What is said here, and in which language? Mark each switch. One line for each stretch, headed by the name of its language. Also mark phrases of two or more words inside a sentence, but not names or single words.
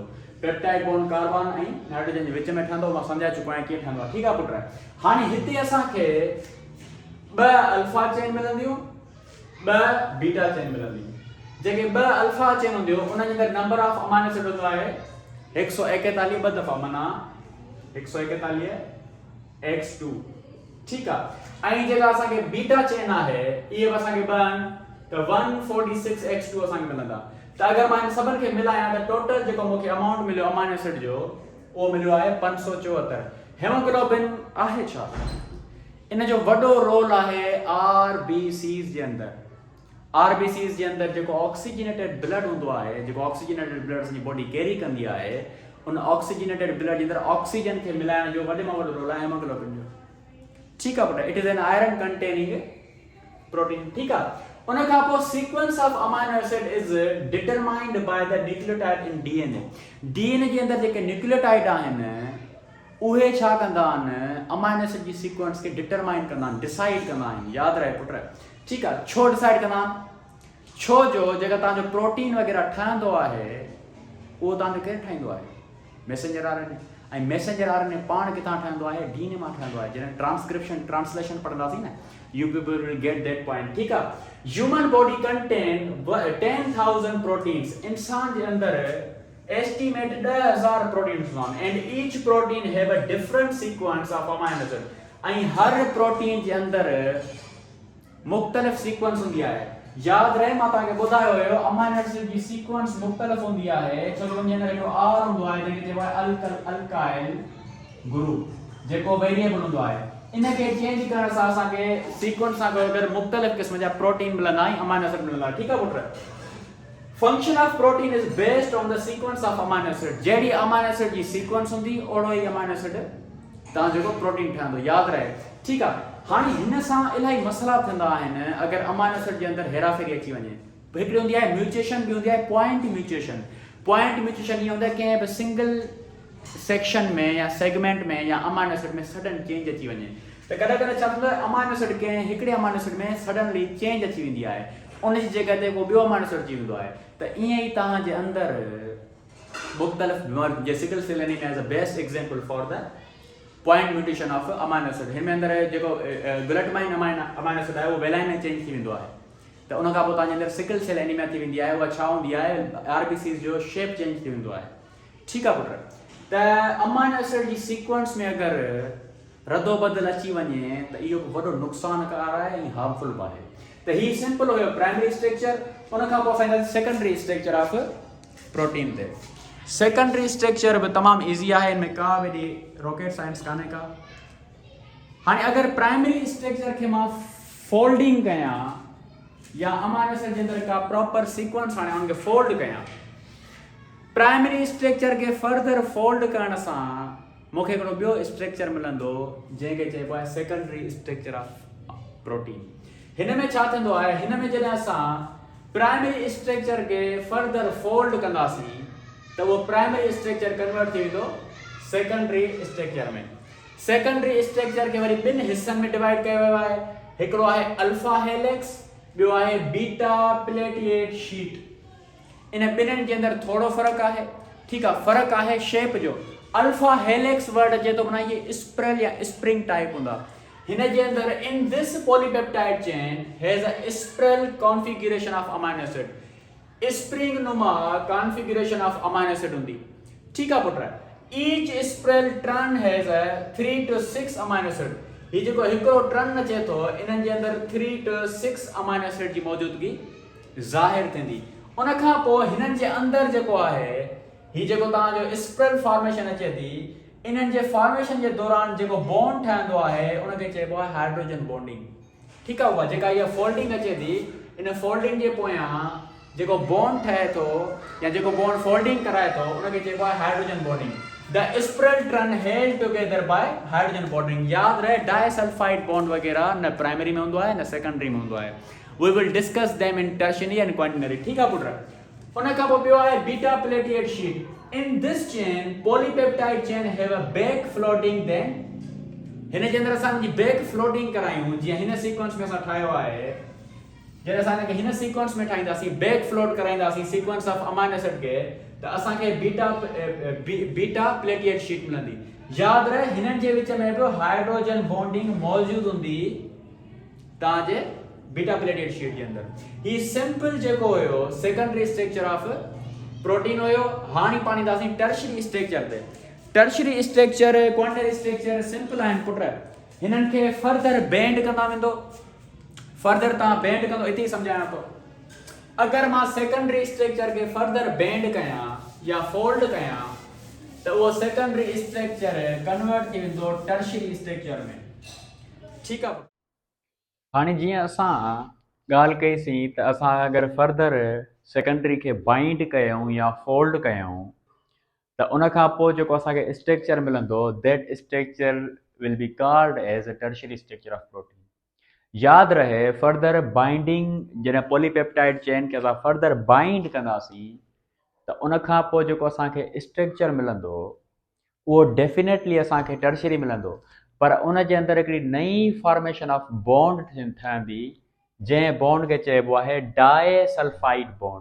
English: peptide bond
Sindhi: कार्बन ऐं नाइट्रोजन जे विच में ठहंदो। मां सम्झाए चुको आहियां कीअं ठहंदो आहे। ठीकु आहे पुट। हाणे हिते असांखे 2
English: alpha chain
Sindhi: मिलंदियूं, 2
English: beta chain
Sindhi: मिलंदियूं। जेके 2
English: alpha chain
Sindhi: हूंदियूं उन जे अंदरि
English: number of amino acid
Sindhi: हूंदो आहे 141 ॿ दफ़ा, माना 141 x2।
Hindi: ठीक है।
Sindhi: ऐं जेका असांखे
English: beta chain
Sindhi: आहे इहे असांखे 2 आहिनि त 146 x2 असांखे मिलंदा। त अगरि मां इन सभिनि खे मिलायां त टोटल जेको मूंखे अमाउंट मिलियो
English: amino acid
Sindhi: जो उहो मिलियो आहे 574। हेमोग्लोबिन आहे छा? इन जो वॾो रोल आहे आरबीसीज़ जे अंदरि। आरबीसीज़ जे अंदरि जेको
English: oxygenated blood
Sindhi: हूंदो आहे, जेको
English: oxygenated blood
Sindhi: असांजी
English: body carry
Sindhi: कंदी आहे, उन
English: oxygenated blood
Sindhi: जे अंदरि ऑक्सीजन खे मिलाइण जो वॾे में वॾो रोल आहे हेमोग्लोबिन जो।
Hindi: ठीक है बेटा।
English: it is an iron containing protein.
Hindi: ठीक है।
Sindhi: उन खां पोइ
English: sequence of amino acid is determined by the nucleotide in DNA.
Sindhi: डीएनए जे अंदरि जेके न्यूक्लियोटाइड आहिनि उहे छा कंदा आहिनि?
English: amino acid
Sindhi: जी सीक्वेंस खे डिटरमाइन कंदा आहिनि, डिसाइड कंदा आहिनि। यादि रहे पुट। ठीकु आहे। छो डिसाइड कंदा आहिनि? छो जो जेका तव्हांजो प्रोटीन वग़ैरह ठहंदो आहे उहो तव्हांजो केरु ठाहींदो आहे?
English: messenger RNA.
Sindhi: ऐं
English: messenger RNA
Sindhi: पाण किथां ठहंदो आहे? डीएनए मां ठहंदो आहे। जॾहिं ट्रांसलेशन पढ़ंदासीं न,
English: you people will get that point.
Sindhi: ठीकु आहे।
English: human body contain 10,000 proteins.
Sindhi: इंसान जे अंदरि एस्टिमेट 10,000 प्रोटीन्स हूंदा आहिनि
English: and each protein have a different sequence of amino acid.
Sindhi: ऐं हर प्रोटीन जे अंदरि मुख़्तलिफ़ सीक्वेंस हूंदी आहे। यादि रहे मां तव्हांखे ॿुधायो हुयो
English: amino acid
Sindhi: जी सीक्वेंस मुख़्तलिफ़ हूंदी आहे। छो जो उनजे अंदरि हिकिड़ो आर हूंदो आहे जंहिंखे चइबो आहे
English: alkyl group,
Sindhi: जेको वेरिएबल हूंदो आहे। इनखे चेंज करण सां असांखे सीक्वेंस सां गॾु मुख़्तलिफ़ क़िस्म जा प्रोटीन मिलंदा ऐं
English: amino acid
Sindhi: मिलंदा। ठीकु आहे पुट।
English: function of protein is based on the sequence of amino acid.
Sindhi: जहिड़ी
English: amino acid
Sindhi: जी सीक्वेंस हूंदी ओड़ो ई
English: amino acid
Sindhi: तव्हां जेको प्रोटीन ठहंदो। यादि रहे। ठीकु आहे। हाणे हिन सां इलाही मसला थींदा आहिनि अगरि
English: amino acid
Sindhi: जे अंदरि हेराफेरी अची वञे। हिकिड़ी हूंदी आहे म्यूटेशन, ॿी हूंदी आहे
English: point mutation. point mutation
Sindhi: ईअं हूंदो आहे कंहिं बि
English: single section
Sindhi: में या सेगमेंट में या
English: amino acid
Sindhi: में
English: sudden change
Sindhi: अची वञे त कॾहिं कॾहिं छा थींदो आहे
English: amino acid
Sindhi: कंहिं हिकिड़े
English: amino acid
Sindhi: में
English: suddenly change
Sindhi: अची वेंदी आहे। उनजी जॻह ते को ॿियो
English: amino acid
Sindhi: अची वेंदो आहे। त ईअं ई तव्हांजे अंदरि मुख़्तलिफ़ बीमारियूं, जे
English: sickle cell anemia is a best example for the point mutation of amino acid.
Sindhi: हिन में अंदरि जेको
English: glutamine amino acid
Sindhi: आहे उहो वेलाइन में चेंज थी वेंदो आहे। त उन खां पोइ तव्हांजे अंदरि
English: sickle cell anemia
Sindhi: थी वेंदी आहे। उहा छा हूंदी आहे? आरबीसीज़ जो
English: shape change
Sindhi: थी वेंदो आहे। ठीकु आहे पुट। त
English: amino acid
Sindhi: जी सीक्वेंस में अगरि रदो बदल अची वञे त इहो वॾो नुक़सानकार आहे ऐं हार्मफुल बि आहे। त हीउ सिंपल हुयो
English: primary structure.
Sindhi: उन खां पोइ असां
English: secondary structure of protein
Sindhi: ते।
English: secondary structure
Hindi: भी तमाम इजी है, इनमें का वही
English: rocket science
Hindi: काने का।
Sindhi: हाँ अगर
English: primary structure
Sindhi: के मां फोल्डिंग कया या
English: amino acid
Hindi: के अंदर का
English: proper sequence
Sindhi: हाँ उनके फोल्ड कया,
English: primary structure
Sindhi: के
English: further fold
Sindhi: करण सा मुझे हिकिड़ो ॿियो स्ट्रक्चर मिलंदो जंहिंखे चइबो आहे
English: secondary structure of protein.
Sindhi: हिन में छा थींदो आहे? हिन में जॾहिं असां
English: primary structure
Sindhi: के
English: further fold
Sindhi: कंदासीं
Hindi: तो वो
English: primary structure
Sindhi: कन्वर्ट थी वेंदो
English: secondary structure
Sindhi: में।
English: secondary structure
Sindhi: के वरी ॿिनि हिस्सनि में डिवाइड कयो वियो आहे। हिकिड़ो आहे
English: alpha helix,
Sindhi: ॿियो आहे
English: beta pleated sheet.
Sindhi: इन ॿिन्हिनि जे अंदरि थोड़ो फ़र्क़ु आहे। ठीकु आहे। फ़र्क़ु आहे शेप जो।
English: alpha helix word
Sindhi: अचे थो माना ये स्प्रेल या
English: spring type
Sindhi: हूंदा। हिन जे अंदरि
English: in this polypeptide chain has a spiral configuration of amino acid.
Sindhi: स्प्रिंग नुमा
English: configuration of amino acid
Sindhi: होंदी।
Hindi: ठीक है
English: पुट। each spiral turn has a 3 to 6 amino acid.
Sindhi: ये जो हिकिड़ो ट्रन अचे थो इन जे अंदरि 3 to 6
English: amino acid
Sindhi: जी मौजूदगी ज़ाहिर थींदी। उन खां पोइ हिननि जे अंदरि जेको आहे ही जेको तव्हांजो
English: spiral formation
Sindhi: अचे थी, इन्हनि जे फॉर्मेशन जे दौरान जेको बॉन्ड ठहंदो आहे उनखे चइबो आहे
English: hydrogen bonding.
Hindi: ठीक है।
Sindhi: उहा जेका इहा फोल्डिंग अचे थी, इन फोल्डिंग जे पोयां जेको बॉन्ड ठहे थो या जेको बॉन्ड फोल्डिंग कराए थो उनखे चइबो आहे
English: hydrogen bonding. the spiral turn held together by hydrogen bonding.
Sindhi: याद रहे
English: disulfide bond
Sindhi: वगैरह न प्राइमरी में होंदो आहे न सेकेंडरी में होंदो आहे।
English: we will discuss them in tertiary and quaternary.
Hindi: ठीक है
English: पुट।
Sindhi: उन खां पोइ ॿियो आहे
English: beta pleated sheet. in this chain polypeptide chain have a back floating then.
Sindhi: हिन जे अंदरि असां जी
English: back floating
Sindhi: करायूं जीअं हिन सीक्वेंस में असां ठाहियो आहे। जॾहिं असां हिन सीक्वेंस में ठाहींदासीं
English: back float
Sindhi: कराईंदासीं
English: sequence of amino acid
Sindhi: के त असांखे
English: beta pleated sheet
Sindhi: मिलंदी। यादि रहे हिननि जे विच में बि
English: hydrogen bonding
Sindhi: मौजूदु हूंदी तव्हांजे
English: beta pleated sheet
Hindi: के अंदर।
Sindhi: ही सिंपल जेको हुयो
English: secondary structure of protein
Sindhi: हुयो। हाणे पाण ईंदासीं
English: tertiary structure
Sindhi: ते।
English: tertiary structure quaternary structure simple
Sindhi: आहिनि पुट। हिननि खे
English: further bend
Sindhi: कंदा वेंदो। फर्दर तव्हां बेंड कंदो इते ई सम्झायां थो। अगरि मां
English: secondary structure
Sindhi: के
English: further bend
Sindhi: कयां या फोल्ड कयां त उहो
English: secondary structure
Sindhi: कन्वर्ट थी वेंदो
English: tertiary structure
Sindhi: में। ठीकु आहे। हाणे जीअं असां ॻाल्हि कईसीं त असां अगरि
English: further secondary
Sindhi: खे बाइंड कयूं या फोल्ड कयूं त उन खां पोइ जेको असांखे स्ट्रक्चर मिलंदो
English: that structure will be called as a tertiary structure of protein.
Sindhi: यादि रहे
English: further binding
Sindhi: जॾहिं
English: polypeptide chain
Sindhi: खे असां
English: further bind
Sindhi: कंदासीं त उन खां पोइ जेको असांखे स्ट्रक्चर मिलंदो उहो डेफिनेटली असांखे टर्शियरी मिलंदो। पर उन जे अंदरि हिकिड़ी नई
English: formation of bond
Sindhi: ठहंदी जंहिं बॉन्ड खे चइबो आहे
English: disulfide bond.